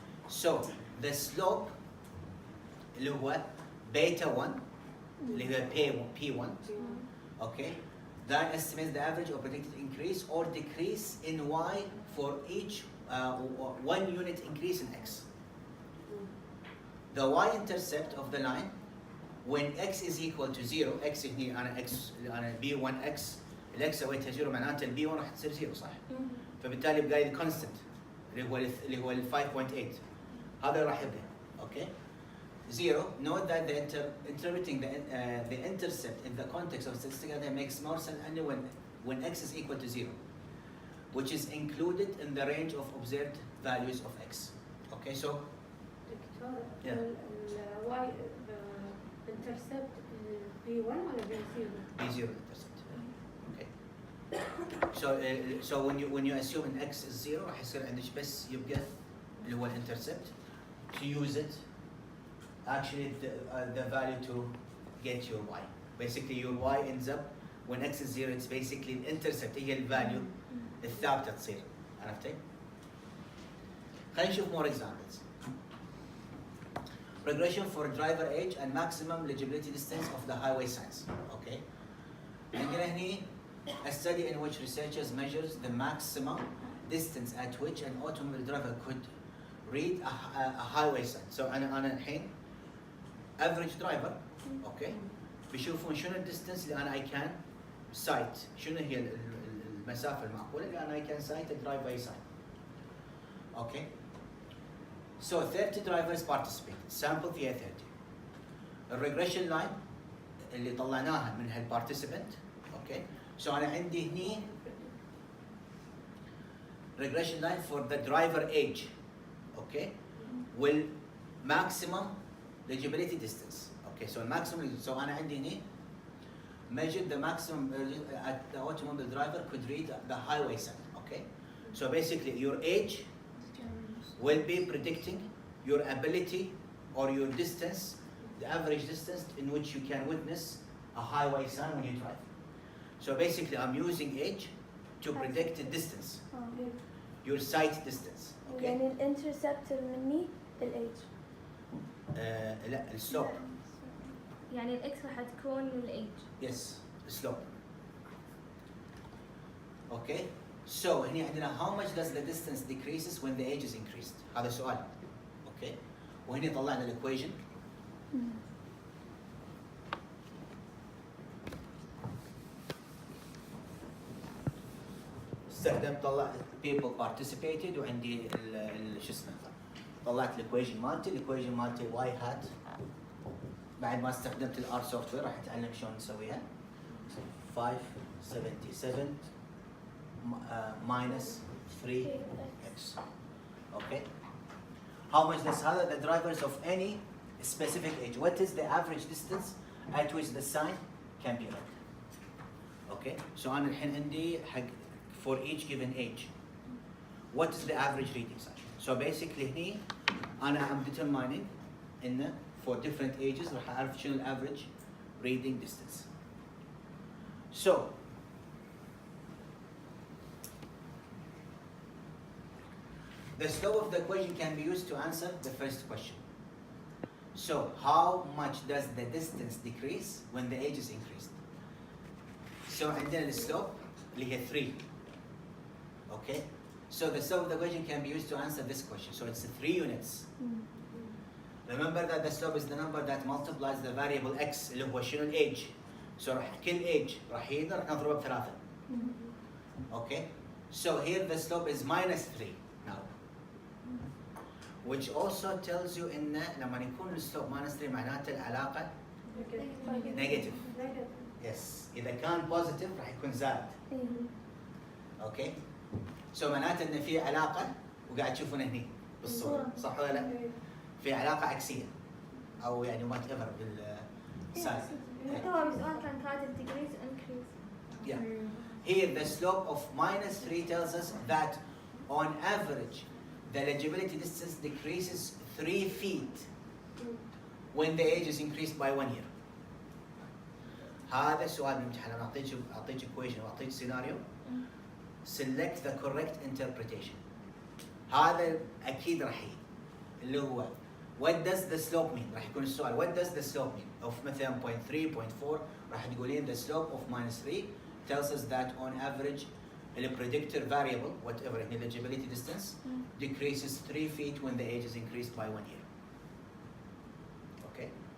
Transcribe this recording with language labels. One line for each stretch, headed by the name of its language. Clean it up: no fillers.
English: So the slope
Arabic: اللي هو
English: beta 1 اللي هو p1, okay, that estimates the average or predicted increase or decrease in y for each 1 unit increase in x. The y-intercept of the line when x is equal to 0,
Arabic: x هني أنا x أنا b1x، الx سويتها 0 معناته الb1 راح تصير 0 صح؟ فبالتالي بقى لي constant اللي هو ال 5.8 هذا راح يبدأ.
English: Okay. 0. Note that interpreting the intercept in the context of statistical data makes more sense only when x is equal to 0, which is included in the range of observed values of x. Okay, so yeah. Y intercept B1 ولا B0? B0 intercept. Okay. So when you assume an x is 0
Arabic: راح يصير عندك بس يبقى اللي هو
English: intercept to use it. Actually, the value to get your y. Basically, your y ends up when x is 0. It's basically the intercept.
Arabic: هي الفاليو الثابتة تصير. عرفتي؟ خلينا نشوف
English: more examples. Regression for driver age and maximum legibility distance of the highway signs. Okay.
Arabic: عندنا هني
English: a study in which researchers measures the maximum distance at which an automobile driver could read a highway sign. So
Arabic: أنا الحين
English: average driver, okay,
Arabic: بيشوفون شنو الديستنس اللي أنا
English: I can sight،
Arabic: شنو هي المسافة المعقولة اللي أنا
English: I can sight a driveway sign. Okay. So 30 drivers participate. Sample
Arabic: فيها 30.
English: الregression line
Arabic: اللي طلعناها
English: من هالparticipant. Okay. So
Arabic: أنا عندي هني
English: regression line for the driver age. Okay. Will maximum legibility distance. Okay, so maximum. So
Arabic: أنا عندي هني
English: measured the maximum at the automobile driver could read the highway sign. Okay, so basically your age will be predicting your ability or your distance, the average distance in which you can witness a highway sign when you drive. So basically, I'm using age to predict the distance, your sight distance. Okay.
Arabic: يعني الانترسبت مني الage. لا السلوب. يعني الاكس راح تكون الايج.
English: Yes, slope. Okay. So هنا عندنا how much does the distance decreases when the age is increased؟
Arabic: هذا سؤال. Okay. وهنا طلعنا الايكويشن. استخدمت طلع
English: people participated
Arabic: وعندي شو اسمه طلعت الايكويشن مالتي واي هات بعد ما استخدمت الار سوفت وير راح اتعلم شلون نسويها 577 minus 3x.
English: Okay. How much does the drivers of any specific age? What is the average distance at which the sign can be read? Okay. So
Arabic: أنا الحين عندي حق
English: for each given age. What is the average reading size? So basically هني أنا am determining إنه for different ages
Arabic: راح أعرف شنو
English: average reading distance. So the slope of the equation can be used to answer the first question. So how much does the distance decrease when the age is increased?
Arabic: So عندنا السلوب اللي هي 3.
English: Okay? So the slope of the equation can be used to answer this question. So it's 3 units. Remember that the slope is the number that multiplies the variable x
Arabic: اللي هو شنو
English: age.
Arabic: So كل age راح نضربه ب3.
English: Okay? So here the slope is minus 3 now. Which also tells you
Arabic: إن لما يكون السلوب minus 3 معناته العلاقة negative.
English: Yes.
Arabic: إذا كان positive راح يكون زائد.
English: Okay?
Arabic: So معناته إن في علاقة وقاعد تشوفونها هني بالصورة صح ولا لا؟ في علاقة عكسية أو يعني whatever بالسالب. هو بسؤال كان كاتب degrees increase.
English: Yeah. Here the slope of minus 3 tells us that on average the eligibility distance decreases 3 feet when the age is increased by 1 year.
Arabic: هذا سؤال بالامتحان انا اعطيك equation واعطيك scenario.
English: Select the correct interpretation.
Arabic: هذا اكيد راح يجي اللي هو
English: what does the slope mean؟
Arabic: راح يكون السؤال
English: what does the slope mean؟ of مثلا 0.3 0.4
Arabic: راح تقولين
English: the slope of minus 3 tells us that on average the predictor variable whatever eligibility distance decreases 3 feet when the age is increased by 1 year. Okay.